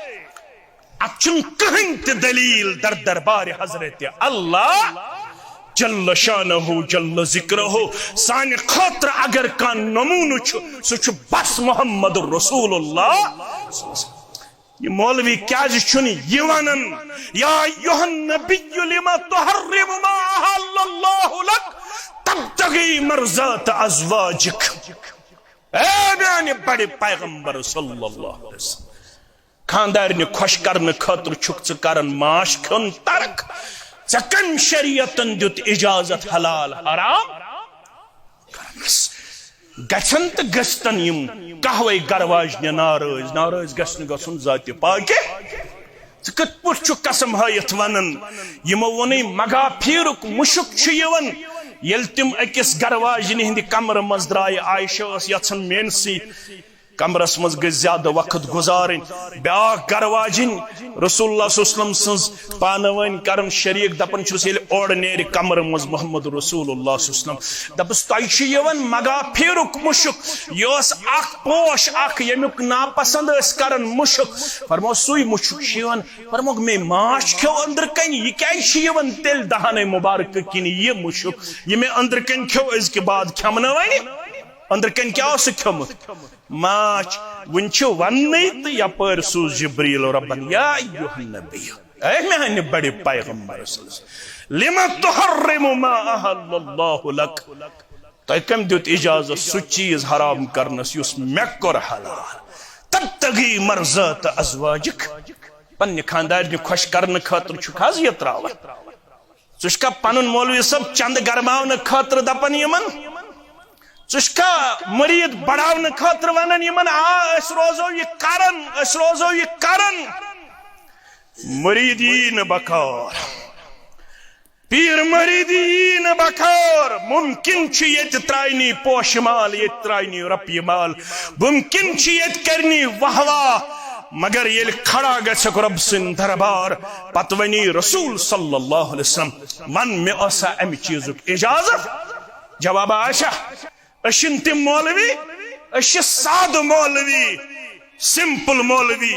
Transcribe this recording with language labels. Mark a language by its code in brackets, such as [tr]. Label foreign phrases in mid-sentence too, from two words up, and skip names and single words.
[ks] اچھن کہیں تے دلیل در دربار حضرت اللہ [ar] جل شانہ جل ذکرہ [ks] سان خاطر اگر کان نمون سچ بس محمد رسول اللہ. یہ مولوی کیا چھن یہ ونن [ar] یا ایھا النبی لما تحرم ما احل اللہ لک تبتغی مرضات ازواجک. [ks] اے میانے بڑے پیغمبر [ar] صلی اللہ علیہ وسلم [ks] خاندارنہ خوش کرنے خاطر چھک ژٕ کران ماش کھیون ترک. ژےٚ کم شریعتن دیت اجازت حلال حرام کرنس. گژھن تو گژھتن یم کہوے گرواجنہ ناراض گژھن گژھن ذات پاکہ. ژٕ کتھ پٲٹھۍ چھُکھ قسم ہٲیِتھ ونان یمو ووٚنُے مگا پھیرُک مُشُک چھُ یِوان ییٚلہِ تِم أکِس گرواجنہِ ہٕنٛدِ کمرٕ منٛز درٛایہِ. عائشہ ٲس یژھان میٲنسٕے کمرس مز گژھِ زیادٕ وقت گزارٕنۍ. بیاکھ گرواجن رسول اللہ [ar] صلی اللہ علیہ وسلم [ks] سٕنٛز پانہٕ ؤنۍ کرن شریک دپان چھُس ییٚلہِ اورٕ نیرِ کمرٕ منٛز محمد رسول اللہ [ar] صلی اللہ علیہ وسلم [ks] دپس تۄہہِ چھُ یِوان مگا پھیرُک مُشُک. یہِ اوس اکھ پوش اکھ ییٚمیُک ناپسند ٲسۍ کران مُشُک. فرمو سُے مُشُک چھُ یِوان. فرموکھ مے ماچھ کھیو أنٛدرٕ کَنہِ یہِ کیازِ چھُ یِوان تیٚلہِ دہانٕے مُبارکہٕ کِنہِ یہِ مُشُک یہِ مےٚ أنٛدرٕ کَنہِ کھیو أزکہِ بعد کھٮ۪مہٕ نہٕ وۄنۍ. أنٛدرٕ کَنہِ کیٛاہ اوس کھیوٚمُت ماچھ. وُنہِ چھُ وننٕے تہٕ یپٲرۍ سوٗز جبریٖل رۄبن [ar] یا ایھا النبی [ks] اے میانہِ بڑِ پیغمبر [ar] صلی اللہ علیہ وسلم لما تحرم ما احل اللہ لک. [ks] تۄہہِ کٔمۍ دیُت اجازت سُہ چیٖز حرام کرنس یُس مےٚ کوٚر حلال. [ar] تبتغی مرضات ازواجک. [ks] پننہِ خاندارنہِ خۄش کرنہٕ خٲطرٕ چھُکھ حظ یہِ تراوان. ژٕ چھُکھا پنُن مولوی صٲب چند گرماونہٕ خٲطرٕ دپان یِمن. ژٕ چھُکھا مرید بڑاونہٕ خٲطرٕ ونان یِمن آ أسۍ روزو یہِ کران. مرید یی نہٕ بکار پیر مرید یی نہٕ بکار. ممکن چھُ ییٚتہِ ترٛاونی پوشہِ مال ییٚتہِ ترٛاونی رۄپیہِ مال ممکن چھُ ییٚتہِ کرنی واہ واہ مگر ییٚلہِ کھڑا گژھکھ رۄب سٕنٛدِ دربار پتہٕ ونی رسول [ar] صلی اللہ علیہ وسلم [ks] ون مےٚ اوسا امہِ چیٖزُک اجازت. جواب آسیا أسۍ چھِنہٕ تِم مولوی أسۍ چھِ سادٕ مولوی سمپل مولوی.